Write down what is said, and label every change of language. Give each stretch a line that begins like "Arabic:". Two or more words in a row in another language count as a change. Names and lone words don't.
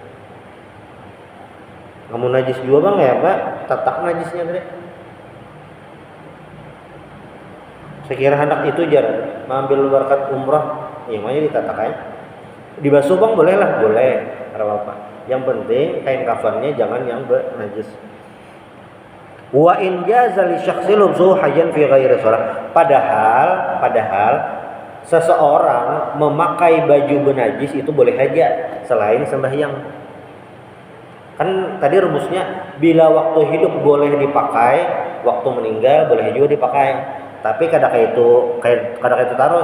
Banjar: Kamu najis juga bang ya, Pak? Tatak najisnya tadi. Saya kira hendak itu jar mengambil berkat umrah, yang mana ditatak aja. Dibasuh bang boleh lah, boleh, ada apa. Yang penting kain kafannya jangan yang najis.
Arabic: Wa in jaza li syakhsi lubsu hayyan fi ghairi shalah.
Banjar: Padahal seseorang memakai baju bernajis itu boleh aja selain sembahyang. Kan tadi rumusnya bila waktu hidup boleh dipakai, waktu meninggal boleh juga dipakai. Tapi kadang itu terus.